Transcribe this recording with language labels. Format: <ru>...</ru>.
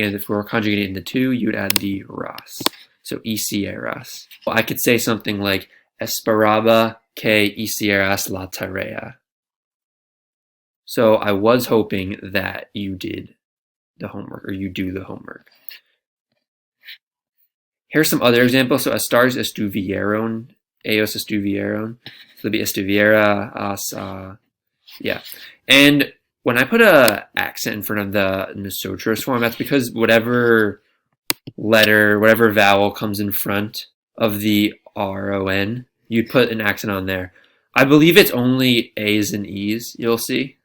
<en>And if we're conjugating the two, you'd add the ras. So hicieras. Well, I could say something like</en> <es>esperaba que hicieras la tarea.</es> <en>So I was hoping that you did the homework, or you do the homework. Here's some other examples. So estars estuvieron, ellos estuvieron. So it'll be estuviera, yeah. And when I put a accent in front of the nosotros form, that's because whatever letter, whatever vowel comes in front of the ron, you'd put an accent on there. I believe it's only A's and E's, you'll see.</en>